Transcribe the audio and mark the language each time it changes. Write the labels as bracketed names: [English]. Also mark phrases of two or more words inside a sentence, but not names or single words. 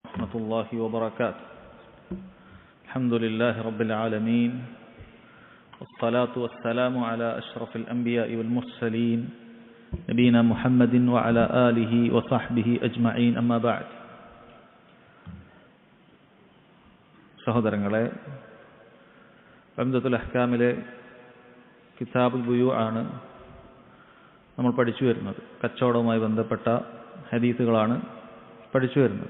[Arabic] ورحمة الله وبركاته. الحمد لله رب العالمين والصلاة والسلام على أشرف الأنبياء والمرسلين نبينا محمد وعلى آله وصحبه أجمعين أما بعد. [Malayalam] സഹോദരങ്ങളെ, ഉംദത്തുൽ അഹ്കാമിലെ കിതാബുൽ ബുയൂ ആണ് നമ്മൾ പഠിച്ചു വരുന്നത്. കച്ചവടവുമായി ബന്ധപ്പെട്ട ഹദീസുകളാണ് പഠിച്ചു വരുന്നത്.